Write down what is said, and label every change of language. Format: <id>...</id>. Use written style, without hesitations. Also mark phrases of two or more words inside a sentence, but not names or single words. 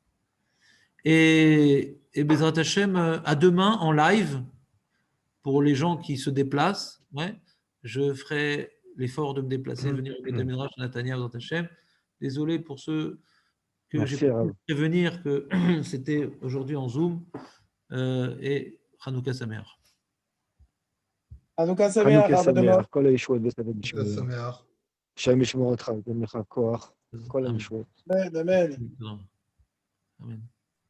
<fr>Et</fr> <he>בעזרת השם,</he> <fr>à demain en live, pour les gens qui se déplacent. Ouais, je ferai l'effort de me déplacer, venir au</fr> <he>בית מדרש</he> <fr>Natania</fr> <he>בעזרת השם.</he> <fr>Désolé pour ceux que j'ai pu prévenir que c'était aujourd'hui en Zoom.</fr> <he>Et חנוכה שמח. חנוכה שמח. Kol הישועות בסדר בשבילו. שמח. השם ישמור אותך, ייתן לך כוח. כל הישועות. אמן, אמן. Amen.</he>